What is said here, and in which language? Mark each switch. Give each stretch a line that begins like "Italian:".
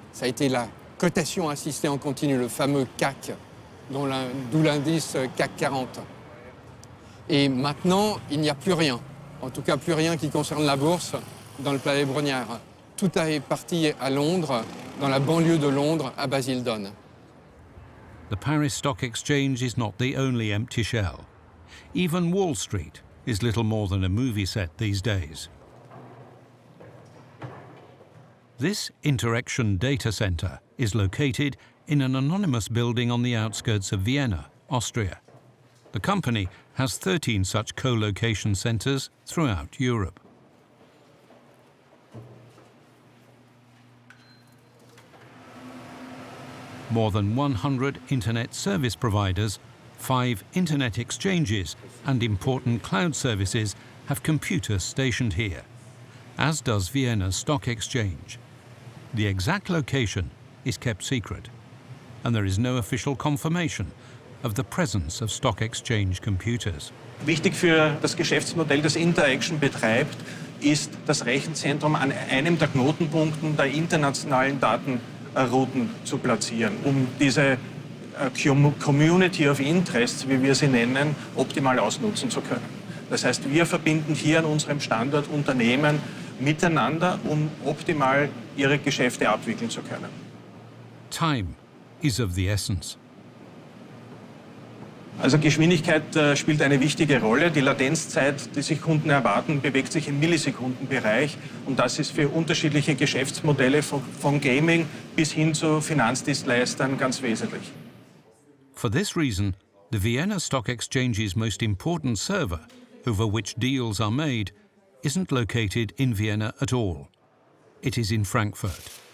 French: Ça a été la cotation assistée en continu, le fameux CAC, d'où l'indice CAC 40. Et maintenant, il n'y a plus rien, en tout cas plus rien qui concerne la bourse dans le Palais Brognard. Tout est parti à Londres, dans la banlieue de Londres, à Basildon.
English: The Paris Stock Exchange is not the only empty shell. Even Wall Street is little more than a movie set these days. This Interaction Data Center is located in an anonymous building on the outskirts of Vienna, Austria. The company has 13 such co-location centers throughout Europe. More than 100 internet service providers, 5 internet exchanges and important cloud services have computers stationed here, as does Vienna's stock exchange. The exact location is kept secret, and there is no official confirmation of the presence of stock exchange computers.
German: Wichtig für das Geschäftsmodell, das Interaction betreibt, ist das Rechenzentrum an einem der Knotenpunkten der internationalen Datenrouten zu platzieren, um diese
English: Community of Interests,
German: wie wir sie nennen, optimal ausnutzen zu können. Das heißt, wir verbinden hier an unserem Standort Unternehmen miteinander, um optimal ihre Geschäfte abwickeln zu können.
English: Time is of the essence.
German: Also Geschwindigkeit spielt eine wichtige Rolle. Die Latenzzeit, die sich Kunden erwarten, bewegt sich im Millisekundenbereich. Und das ist für unterschiedliche Geschäftsmodelle von Gaming bis hin zu Finanzdienstleistern ganz wesentlich.
English: For this reason, the Vienna Stock Exchange's most important server, over which deals are made, isn't located in Vienna at all. It is in Frankfurt.